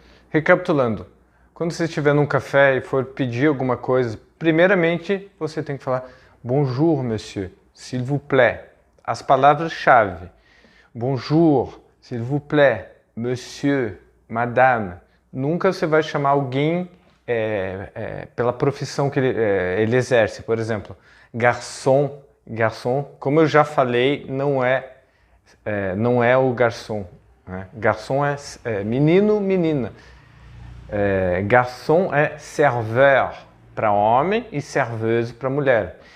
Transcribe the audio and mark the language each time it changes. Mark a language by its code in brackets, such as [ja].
[pt] Recapitulando, quando você estiver num café e for pedir alguma coisa, primeiramente você tem que falar [fr] Bonjour, monsieur, s'il vous plaît. [pt] As palavras-chave. [fr] Bonjour, s'il vous plaît, monsieur, madame. [pt] Nunca você vai chamar alguém pela profissão que ele exerce. Por exemplo, garçom. Garçom, como eu já falei, não é o garçom. Né? Garçom é menino, menina. Garçom é serveur para homem e serveuse para mulher.